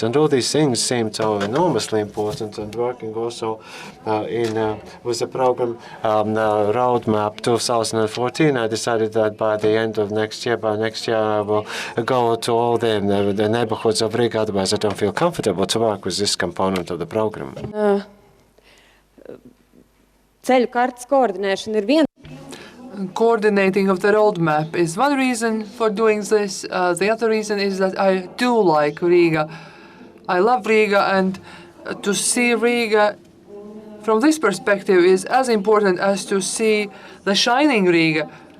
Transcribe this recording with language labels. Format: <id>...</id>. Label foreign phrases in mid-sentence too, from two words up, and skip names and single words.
<en>And all these things seemed so enormously important, and working also with the program Roadmap 2014, I decided that by the end of next year, I will go to all the neighborhoods of Riga, otherwise I don't feel comfortable to work with this component of the program.</en> <lv>Ceļu kartes koordinēšana ir viena.</lv> <en>Coordinating of the roadmap is one reason for doing this. The other reason is that I do like Riga. I love Riga, and to see Riga from this perspective is as important as to see the shining Riga.</en>